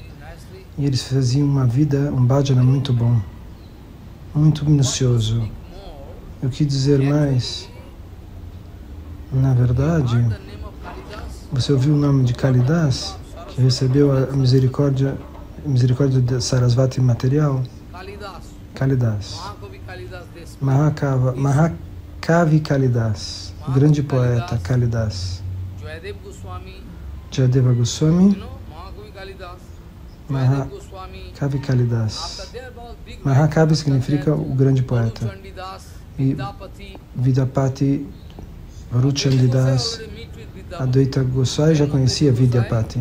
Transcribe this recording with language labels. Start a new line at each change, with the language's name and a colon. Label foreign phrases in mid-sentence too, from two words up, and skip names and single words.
Portuguese: E eles faziam uma vida, um bhajana muito bom, muito minucioso. Eu quis dizer mais. Na verdade, você ouviu o nome de Kalidas, que recebeu a misericórdia de Sarasvati material? Kalidas. Mahakavi Kalidas, o grande poeta Kalidas. Jayadeva Goswami, Mahakavi Kalidas. Mahakavi significa o grande poeta. E Vidyapati, Varuchandidas, Advaita Goswami já conhecia Vidyapati.